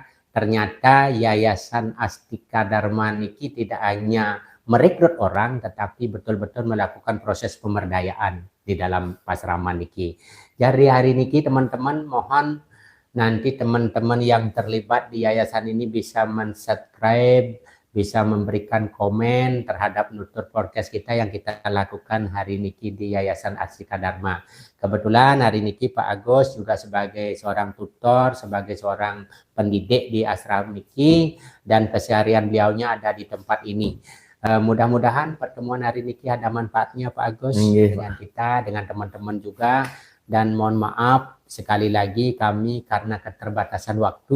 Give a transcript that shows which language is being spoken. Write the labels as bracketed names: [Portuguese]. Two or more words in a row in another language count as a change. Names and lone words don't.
[Indonesian] Ternyata Yayasan Astika Dharma niki tidak hanya merekrut orang, tetapi betul-betul melakukan proses pemberdayaan di dalam asrama niki. Jadi hari niki teman-teman mohon nanti teman-teman yang terlibat di yayasan ini bisa men-subscribe, bisa memberikan komen terhadap nutur podcast kita yang kita lakukan hari niki di Yayasan Astika Dharma. Kebetulan hari niki Pak Agus juga sebagai seorang tutor, sebagai seorang pendidik di asrama niki, dan keseharian beliaunya ada di tempat ini. Mudah-mudahan pertemuan hari niki ada manfaatnya Pak Agus dengan kita, dengan teman-teman juga. Dan mohon maaf sekali lagi kami karena keterbatasan waktu.